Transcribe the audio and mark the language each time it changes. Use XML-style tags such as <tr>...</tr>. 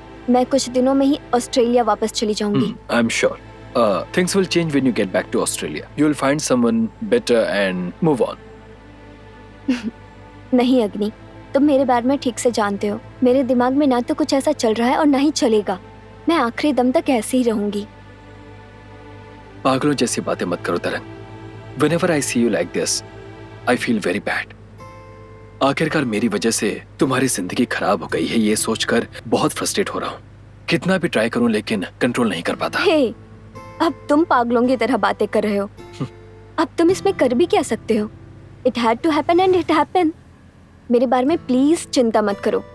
<hi>मैं कुछ दिनों में ही ऑस्ट्रेलिया वापस चली जाऊंगी.</hi> <en>I'm sure. Things will change when you get back to Australia. You'll find someone better and move on.</en> <hi>नहीं अग्नि, तुम मेरे बारे में ठीक से जानते हो. मेरे दिमाग में ना तो कुछ ऐसा चल रहा है और ना ही चलेगा. मैं आखिरी दम तक ऐसे ही रहूंगी. पागलों जैसी बातें मत करो तरंग.</hi> <en>Whenever I see you like this, I feel very bad.</en> <hi>आखिरकार मेरी वजह से तुम्हारी जिंदगी खराब हो गई है ये सोचकर बहुत फ्रस्ट्रेट हो रहा हूँ. कितना भी ट्राई करूँ लेकिन कंट्रोल नहीं कर पाता. हे, अब तुम पागलों की तरह बातें कर रहे हो. अब तुम इसमें कर भी क्या सकते हो.</hi> <en>It had to happen and it happened.</en> <hi>मेरे बारे में प्लीज चिंता मत करो.</hi>